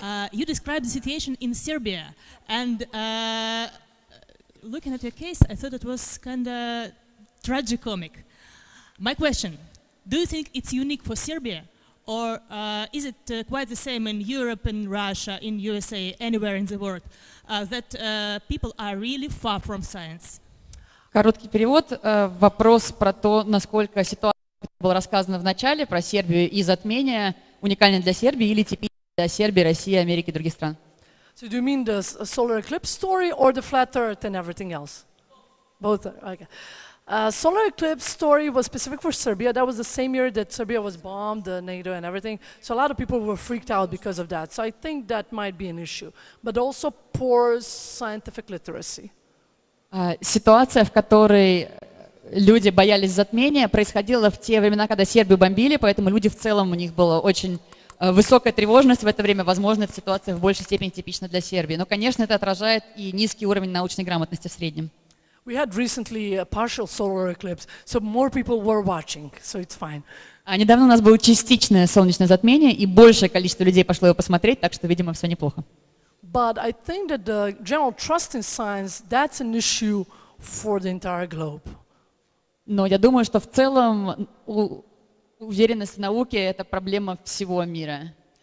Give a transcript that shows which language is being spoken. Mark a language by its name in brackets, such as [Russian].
[English] You described the situation in Serbia, and looking at your case, I thought it was kind of tragicomic. My question, do you think it's unique for Serbia, or is it quite the same in Europe, in Russia, in USA, anywhere in the world, that people are really far from science? [Russian] Короткий перевод. Вопрос про то, насколько ситуация, которая была рассказана в начале, про Сербию и затмение, уникальна для Сербии или типична для Сербии, России, Америки и других стран. [English] So do you mean the solar eclipse story or the flat earth and everything else? Both. Okay. Solar eclipse story was specific for Serbia. That was the same year that Serbia was bombed, NATO and everything. So a lot of people were freaked out because of that. So I think that might be an issue. But also poor scientific literacy. [Russian] Ситуация, в которой люди боялись затмения, происходила в те времена, когда Сербию бомбили, поэтому люди в целом, у них была очень высокая тревожность в это время. Возможно, эта ситуация в большей степени типична для Сербии. Но, конечно, это отражает и низкий уровень научной грамотности в среднем. [English] We had recently a partial solar eclipse, so more people were watching, so it's fine. [Russian] Недавно у нас было частичное солнечное затмение, и большее количество людей пошло его посмотреть, так что, видимо, все неплохо. [English] But I think that the general trust in science, that's an issue for the entire globe. [Russian] Но я думаю, что в целом уверенность в науке — это проблема всего мира.